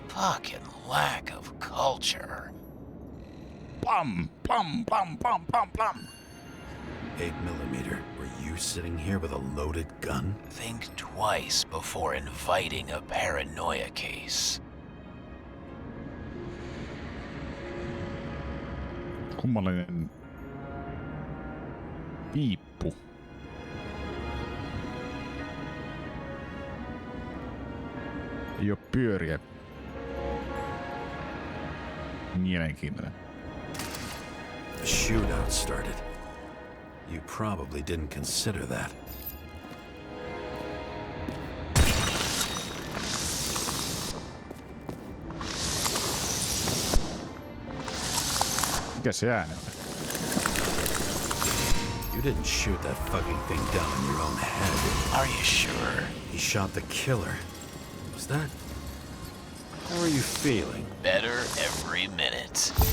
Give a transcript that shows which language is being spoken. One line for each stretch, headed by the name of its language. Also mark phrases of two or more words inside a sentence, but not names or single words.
English: Fucking lack of culture. Pam, pam, pam, pam, pam, pam. 8mm. Were you sitting here with a loaded gun? Think twice before inviting a paranoia case.
Finnish: Kummallinen piippu. Ei oo pyöriä. Mielenkiintoinen.
English: A shootout started. You probably didn't consider that.
Finnish: Mikä se ääni on?
English: You didn't shoot that fucking thing down in your own head. Are you sure? He shot the killer. Was that... How are you feeling? Better every minute.